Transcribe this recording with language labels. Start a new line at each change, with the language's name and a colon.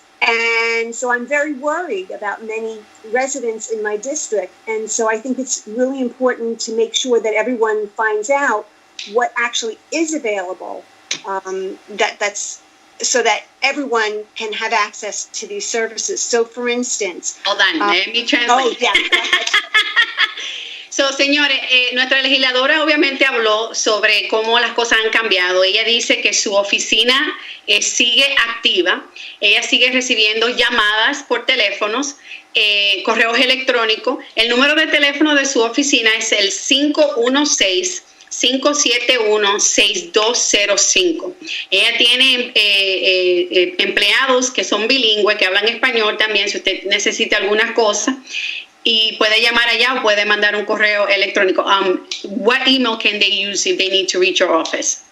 English: And so I'm very worried about many residents in my district. And so I think it's really important to make sure that everyone finds out what actually is available, that's so that everyone can have access to these services. So, for instance... Hold on, let me translate. Oh, yeah.
Spanish: So, señores, nuestra legisladora obviamente habló sobre cómo las cosas han cambiado. Ella dice que su oficina sigue activa. Ella sigue recibiendo llamadas por teléfonos, correos electrónicos. El número de teléfono de su oficina es el 516-571-6205. Ella tiene empleados que son bilingües, que hablan español también, si usted necesita alguna cosa. Y puede llamar allá o puede mandar un correo electrónico.
English: What email can they use if they need to reach your office?